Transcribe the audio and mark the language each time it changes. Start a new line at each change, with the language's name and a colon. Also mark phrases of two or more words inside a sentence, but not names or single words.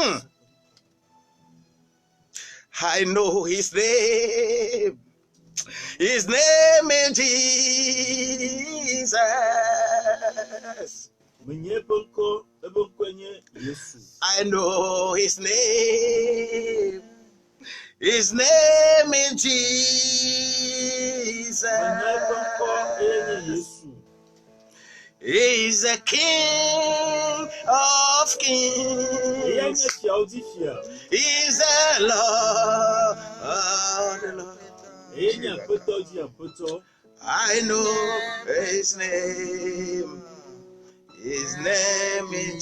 English: I know his name. His name is Jesus.
Ewe: Menye eƒe ŋkɔ nye Yesu.
English: I know his name. His name is Jesus.
Ewe: Menye eƒe ŋkɔ nye Yesu.
English: He is the King of
Ewe: Eya nye
English: Kings.
Ewe: fiawo dzi fia.
English: He is the Lord of the Lord.
Ewe: Eya nye aƒetɔ dzi aƒetɔ.
English: I know his name. His name is